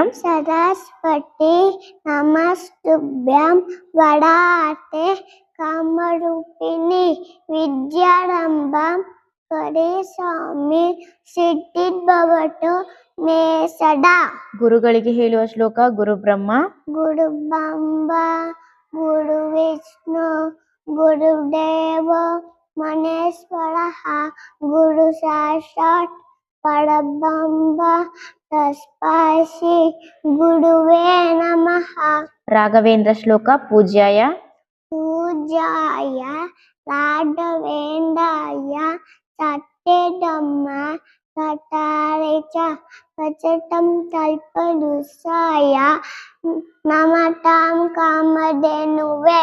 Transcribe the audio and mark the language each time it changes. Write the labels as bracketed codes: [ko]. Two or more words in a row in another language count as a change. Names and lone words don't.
[sa] ಸರಸ್ವತಿ ನಮಸ್ತುಭ್ಯಂ ವರಾತೆ ಕಾಮರೂಪಿಣಿ ವಿದ್ಯಾರಂಭಂ ಕರಿಸ್ವಾಮಿ ಸಿದ್ಧಿರ್ಭವತು ಮೇ ಸದಾ. [kn] ಗುರುಗಳಿಗೆ ಹೇಳುವ ಶ್ಲೋಕ [sa] ಗುರು ಬ್ರಹ್ಮ. ಗುರು ಬ್ರಹ್ಮ ಗುರು ವಿಷ್ಣು ಗುರುದೇವ ಮಹೇಶ್ವರ ಗುರು ಸಾಕ್ಷಾತ್ ಪರಬ್ರಹ್ಮ ತಸ್ಮೈ ಶ್ರೀ ಗುರುವೇ ನಮಃ. [kn] ರಾಘವೇಂದ್ರ ಶ್ಲೋಕ ಪೂಜ್ಯಾಯ. [sa] ಪೂಜ್ಯಾಯ ರಾಘವೇಂದ್ರಾಯ ಸತ್ಯಧಮ್ಮ ಸತಾರೇ ಚ ಭಜತಾಂ ಕಲ್ಪವೃಕ್ಷಾಯ ನಮತಾಂ ಕಾಮಧೇನವೇ.